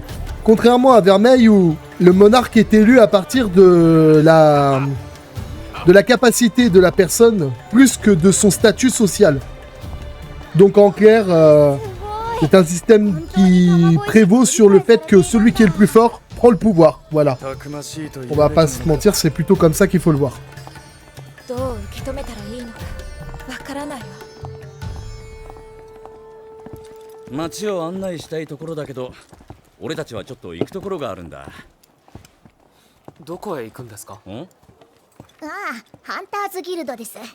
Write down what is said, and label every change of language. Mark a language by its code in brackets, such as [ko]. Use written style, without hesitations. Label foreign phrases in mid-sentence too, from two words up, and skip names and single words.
[fr] Contrairement à Vermeil où le monarque est élu à partir de la capacité de la personne plus que de son statut social. Donc en clair, c'est un système qui prévaut sur le fait que celui qui est le plus fort prend le pouvoir. Voilà. On va pas se mentir, c'est plutôt comme ça qu'il faut le voir. [ja] 町を案内したいところだけど、俺たちはちょっと行くところがあるんだ。どこへ行くんですか？ああ、ハンターズギルドです。